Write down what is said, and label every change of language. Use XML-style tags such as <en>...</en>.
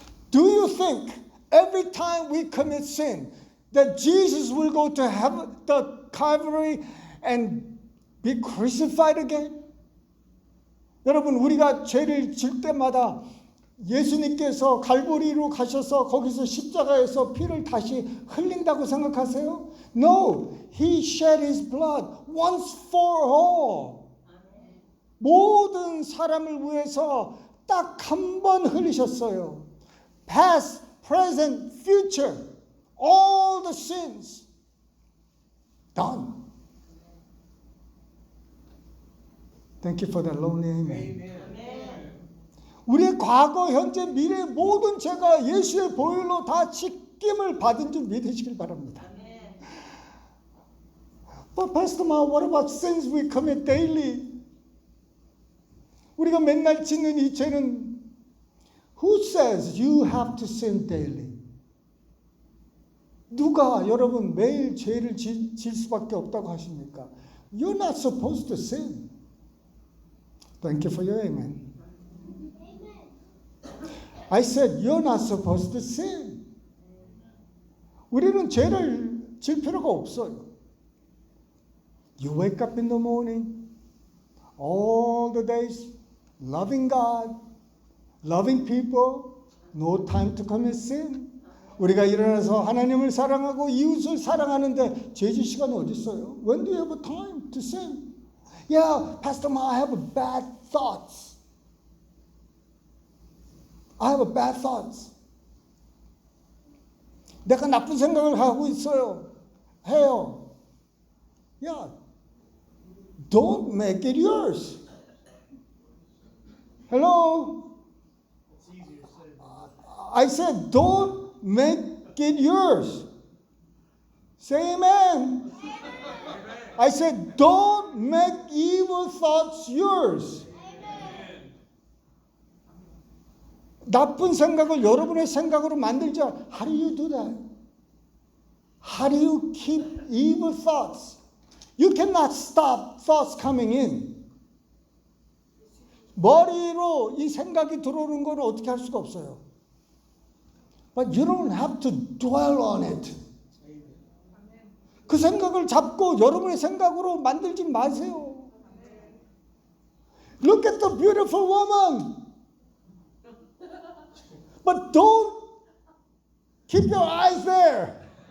<en>Do you think every time we commit sin that Jesus will go to heaven, the Calvary and be crucified again?</en> <ko>여러분, 우리가 죄를 질 때마다 예수님께서 갈보리로 가셔서 거기서 십자가에서 피를 다시 흘린다고 생각하세요?</ko> <en>No, He shed His blood once for all.</en> <ko>모든 사람을 위해서 딱 한 번 흘리셨어요.</ko> <en>Past, present, future, all the sins done. Thank you for that lonely amen.</en> <ko>우리의 과거, 현재, 미래 모든 죄가 예수의 보혈로 다 씻김을 받은 줄 믿으시길 바랍니다.</ko> <en>But Pastor Ma, what about sins we commit daily?</en> <ko>우리가 맨날 짓는 이 죄는</ko> <en>Who says you have to sin daily?</en> <ko>누가 여러분 매일 죄를 질 수밖에 없다고 하십니까?</ko> <en>You're not supposed to sin. Thank you for your amen. I said you're not supposed to sin.</en> <ko>우리는 죄를 질 필요가 없어요.</ko> <en>You wake up in the morning, all the days, loving God, loving people, no time to commit sin.</en> <ko>우리가 일어나서 하나님을 사랑하고 이웃을 사랑하는데 죄질 시간이 어디 있어요?</ko> <en>When do you have time to sin? Yeah, Pastor Ma, I have bad thoughts. I have bad thoughts.</en> <ko>내가 나쁜 생각을 하고 있어요. 해요.</ko> <en>Yeah. Don't make it yours. Hello? I said, don't make it yours. Say amen. I said, don't make evil thoughts yours.</en> <ko>나쁜 생각을 여러분의 생각으로 만들지 않아.</ko> <en>How do you do that? How do you keep evil thoughts? You cannot stop thoughts coming in.</en> <ko>머리로 이 생각이 들어오는 걸 어떻게 할 수가 없어요.</ko> <en>But you don't have to dwell on it.</en> <ko>그 생각을 잡고 여러분의 생각으로 만들지 마세요.</ko> <en>Look at the beautiful woman. But don't keep your eyes there.</en>